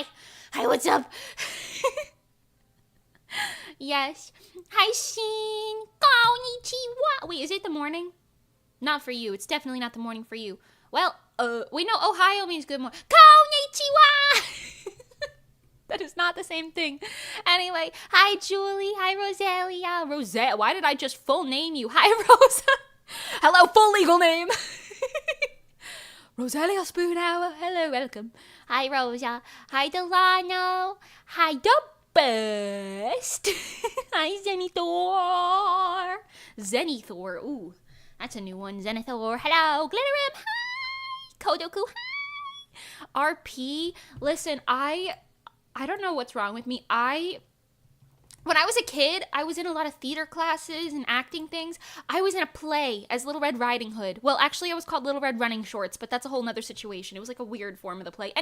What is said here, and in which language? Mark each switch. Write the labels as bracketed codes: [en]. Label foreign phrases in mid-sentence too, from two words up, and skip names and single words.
[en] Hi, what's up? Yes. Hi, Shin. Konnichiwa. Wait, is it the morning? Not for you. It's definitely not the morning for you. Well, we know Ohio means good morning. Konnichiwa! That is not the same thing. Anyway, hi, Julie. Hi, Rosalia. Why did I just full name you? Hi, Rosa. Hello, full legal name. Rosalia Spoonhour. Hello, welcome. Hi, Rosa. Hi, Delano. Hi, Best. Hi, Zenithor. Ooh, that's a new one. Zenithor. Hello, Glitterim. Hi, Kodoku. Hi, RP. Listen, I don't know what's wrong with me. When I was a kid, I was in a lot of theater classes and acting things. I was in a play as Little Red Riding Hood. Well, actually, I was called Little Red Running Shorts, but that's a whole nother situation. It was like a weird form of the play.